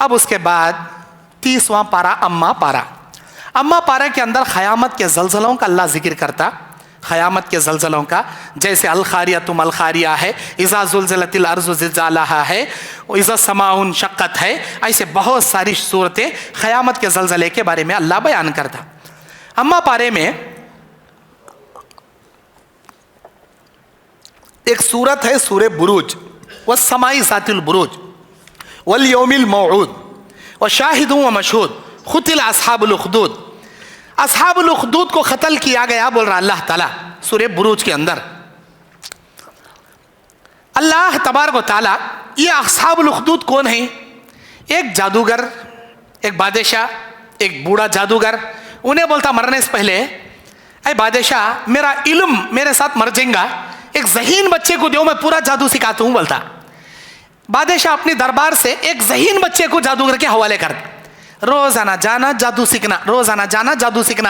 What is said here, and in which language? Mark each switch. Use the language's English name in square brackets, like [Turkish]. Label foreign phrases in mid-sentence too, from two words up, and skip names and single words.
[Hindi] अब उसके बाद 30वां पारा अम्मा पारा। अम्मा पारा के अंदर क़यामत के ज़लज़लों का अल्लाह जिक्र करता, क़यामत के ज़लज़लों का, जैसे [Arabic] القارعة [Hindi] तुम अल ख़ारिया है, [Arabic] إذا زلزلت الأرض زلزالها [Hindi] है, [Arabic] إذا السماء انشقت [Hindi] है, ऐसे बहुत सारी सूरतें क़यामत के ज़लज़ले के बारे में अल्लाह बयान करता। अम्मा पारे में एक सूरत है सूरह बुरूज, [Arabic] والسماء ذات البروج واليوم الموعود وشاهد ومشهود قتل أصحاب الأخدود. [Hindi] अस्हाबुल उख़दूद को क़त्ल किया गया बोल रहा अल्लाह ताला सूरह बुरूज के अंदर। [Arabic] الله تبارك وتعالى, [Hindi] ये अस्हाबुल उख़दूद कौन है? एक जादूगर, एक बादशाह, एक बूढ़ा जादूगर, उन्हें बोलता मरने से पहले, ऐ बादशाह मेरा इल्म मेरे साथ मर जाएगा, एक ज़हीन बच्चे को दो, मैं पूरा जादू सिखाता हूँ बोलता। बादशाह अपने दरबार से एक ज़हीन बच्चे को जादूगर के हवाले करता, रोजाना जाना जादू सीखना, रोजाना जाना जादू सीखना।